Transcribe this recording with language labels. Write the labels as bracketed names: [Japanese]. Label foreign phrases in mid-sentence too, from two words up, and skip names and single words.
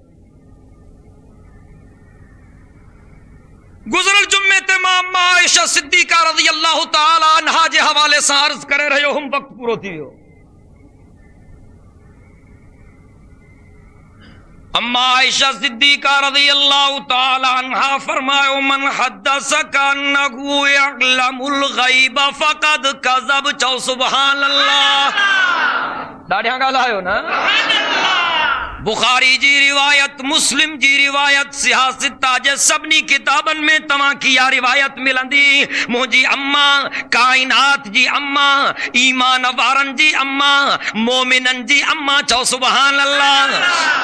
[Sindhi] गुज़िरियल जुमे ते मां अम्मा आयशा सिद्दीक़ा [Arabic] رضي الله تعالى عنها [Sindhi] जे हवाले सां अर्ज़ करे रहियो हुम, वक़्तु पूरो थी वियो। अम्मा आयशा सिद्दीक़ा [Arabic] رضي الله تعالى عنها [Sindhi] फरमायो, [Arabic] من حدثك أنه يعلم الغيب فقد كذب. [Sindhi] चओ [Arabic] سبحان الله. [Sindhi] ॾाढियां ॻाल्हायो न। बुखारी जी रिवायत, मुस्लिम जी रिवायत, सियासत जे सभिनी किताबनि में तव्हांखे इहा रिवायत मिलंदी। मुंहिंजी अम्मा, काइनात जी अम्मा, ईमान वारनि जी अम्मा, मोमिननि जी अम्मा, चओ [Arabic] سبحان الله.